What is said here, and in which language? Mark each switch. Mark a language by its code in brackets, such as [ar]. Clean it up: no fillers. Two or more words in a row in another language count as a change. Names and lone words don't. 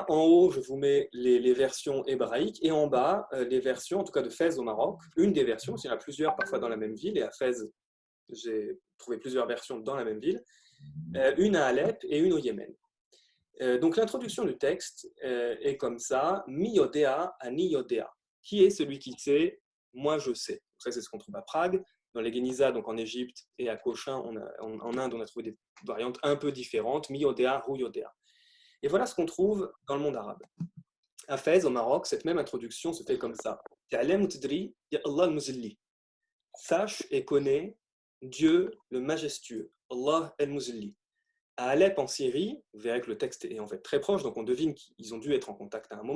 [fr] En haut, je vous mets les versions hébraïques et en bas, les versions, en tout cas de Fès au Maroc. Une des versions, il y en a plusieurs parfois dans la même ville, et à Fès, j'ai trouvé plusieurs versions dans la même ville. Une à Alep et une au Yémen. Donc l'introduction du texte est comme ça, [he] מי יודע אני יודע. [fr] Qui est celui qui sait? Moi je sais. Donc ça c'est ce qu'on trouve à Prague, dans les Geniza, donc en Égypte, et à Cochin, en Inde, on a trouvé des variantes un peu différentes, [he] מי יודע, רו יודע. [fr] Et voilà ce qu'on trouve dans le monde arabe. À Fès, au Maroc, cette même introduction se fait comme ça. [ar] تعلم تدري يا الله المزلي. [fr] Sache et connais Dieu le majestueux, [ar] الله المزلي. [fr] À Alep, en Syrie, vous verrez que le texte est en fait très proche, donc on devine qu'ils ont dû être en contact à un moment.